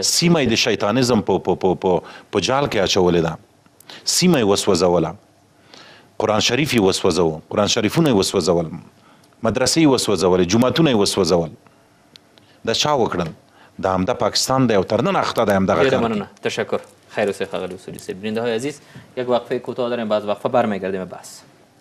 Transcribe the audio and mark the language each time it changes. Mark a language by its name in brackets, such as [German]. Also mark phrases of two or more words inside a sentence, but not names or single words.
[Pashto] سیمه یې د شیطانیزم په جال کې اچولې ده سیمه یې وسوځوله قرآن شریف یې وسوځوه قرآن شریفونه یې وسوځول مدرسې یې وسوځولې جوماتونه یې وسوځول دا چا وکړل دا همدا پاکستان دی او تر نن اخته دی همدغه ډېره مننه تشکر خیر اوسئ ښاغلی اصولی صاحب [Persian] بیننده های عزیز یک وقفه کوتاه داریم باز وقفه برمیگردیم به بحث